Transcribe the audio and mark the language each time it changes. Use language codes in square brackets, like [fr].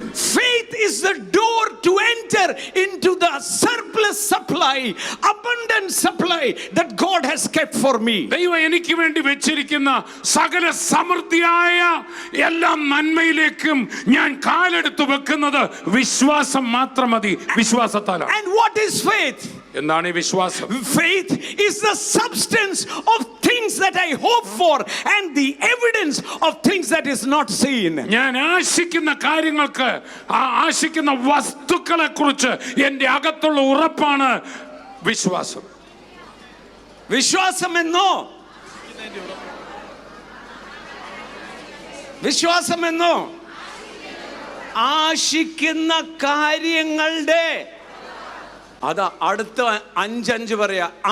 [en] Faith is the door to enter into the surplus supply, abundant supply that God has kept for me. [ml] ദൈവം എനിക്ക് വേണ്ടി വെച്ചിരിക്കുന്ന സകല സമൃദ്ധിയായ എല്ലാ നന്മയിലേക്കും ഞാൻ കാലെടുത്തു വെക്കുന്നത് വിശ്വാസം മാത്രം മതി. വിശ്വാസത്താലാണ്. [en] And what is faith? [ml] എന്താണ് ഈ വിശ്വാസം? [en] Faith is the substance of things that I hope for and the evidence of things that is not seen. [ml] ഞാൻ ആശിക്കുന്ന കാര്യങ്ങൾക്ക്, ആശിക്കുന്ന വസ്തുക്കളെ കുറിച്ച് എന്റെ അകത്തുള്ള ഉറപ്പാണ് വിശ്വാസം. വിശ്വാസം എന്നോ വിശ്വാസം എന്നോ ആശിക്കുന്ന കാര്യങ്ങളുടെ, അതാ അടുത്ത 5 പറയാ.